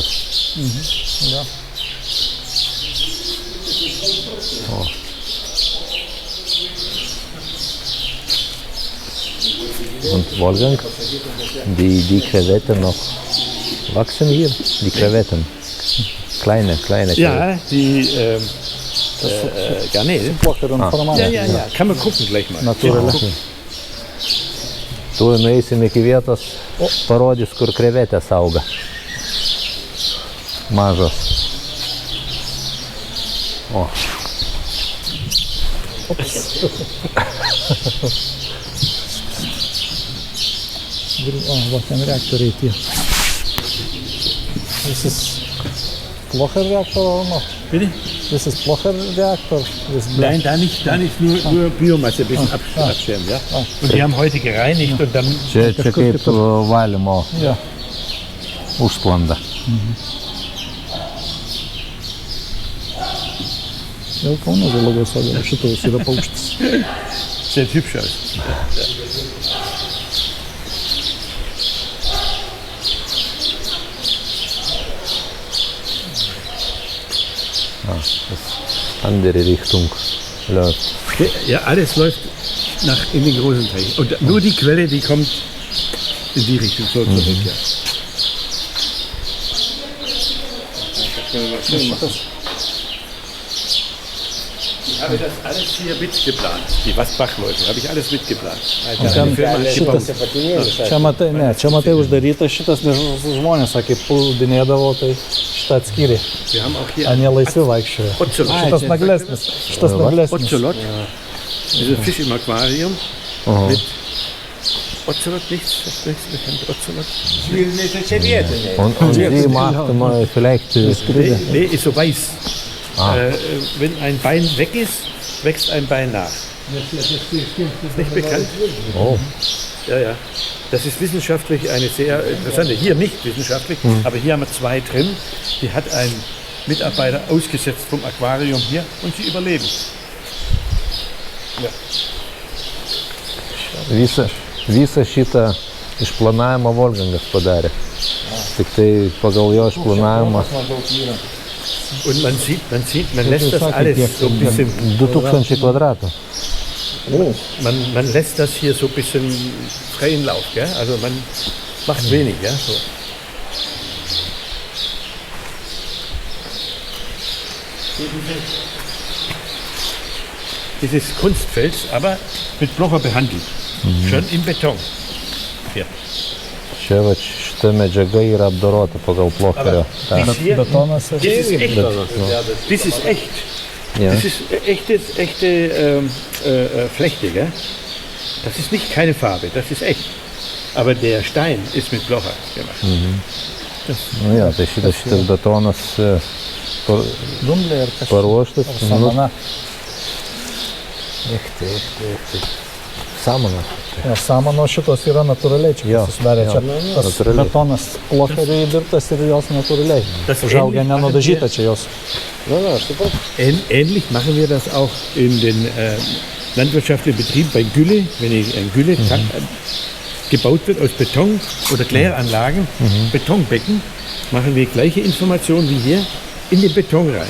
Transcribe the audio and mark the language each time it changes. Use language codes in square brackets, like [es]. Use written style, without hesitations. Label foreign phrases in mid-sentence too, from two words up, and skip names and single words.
[de] Jo. Und Wolfgang, die Krevetten noch wachsen hier, die Krevetten. Kleine Krevetten. Ja, die Garnelen. [lt] Plocherin formalė. [de] Ja. Kann man gucken gleich mal. [lt] Natūraliai. Tu nueisim iki vietos, parodys, kur krevetės auga. Mažos. O. O, va, ten reaktoriai tie. [de] Das ist Plocher-Reaktor oder noch? Bitte? Das ist Plocher-Reaktor? Nein, da nicht nur Biomasse, ein bisschen abschirmen. Ja? Und die haben heute gereinigt und dann [lt] Čia kaip valymo Jo. užsklanda. Jau Kauno zoologijos sode šitas yra paukštis. [de] Sieht hübsch aus. Andere Richtung läuft. Ja, alles läuft in den großen Teich. Und nur die Quelle, die kommt in die Richtung so zurück. Ja. Ich habe das alles hier mitgeplant. Die Wasbach-Leute, habe ich alles mitgeplant. [lt] Ten šitas, čia matai uždarytas šitas, nes žmonės, sakė, puldinėdavo, tai šitą atskyrė. [de] Wir haben auch hier [lt] Anie laisvi vaikščiojo. Ocelot. Šitas naglesnis. Šitas naglesnis. Ocelot. [de] Das ist ein Fisch im Aquarium. Mit Ocelot, nichts bekannt. Ocelot. Und die macht mal vielleicht Nee, ist so weiß. Wenn ein Bein weg ist, wächst ein Bein nach. Ist nicht bekannt? Oh. Ja. Das ist wissenschaftlich eine sehr interessante, hier nicht wissenschaftlich, aber hier haben wir 2 drin. Die hat ein Mitarbeiter ausgesetzt vom Aquarium hier und sie überleben. Ja. [lt] Visą šitą išplanavimą Wolfgangas padarė. Tik tai pagal jo išplanavimą [de] Und man lässt das alles so ein bisschen, [lt] 2000 kvadratų. [de] man lässt das hier so ein bisschen freien Lauf, gell? Also man macht wenig, ja, so. Dieses Kunstfels, aber mit Blocher behandelt, schon im Beton. Hier. [lt] Čia va šita medžiaga yra apdorota pagal Plocherio. Betonas [de] Das ist echt. Das ist echt. Ja. Das ist echte Flechte, gell? Das ist nicht keine Farbe, das ist echt. Aber der Stein ist mit Blocher gemacht. [lt] Nu, ja, tai šitas betonas dumblė ir kažkas. paruoštas. Samana. Samana. Ja, samano šitos yra natūraliai čia susidarė. Čia tas natūraliai. betonas Plocheriui įdirbtas ir jos natūraliai. [de] Das [lt] Užaugę [de] ähnlich [lt] nenudažyta čia jos. [de] Ähnlich machen wir das auch in den landwirtschaftlichen Betrieben bei Gülle, wenn ein Gülletank gebaut wird aus Beton oder Kläranlagen, Betonbecken, machen wir gleiche Informationen wie hier in den Beton rein.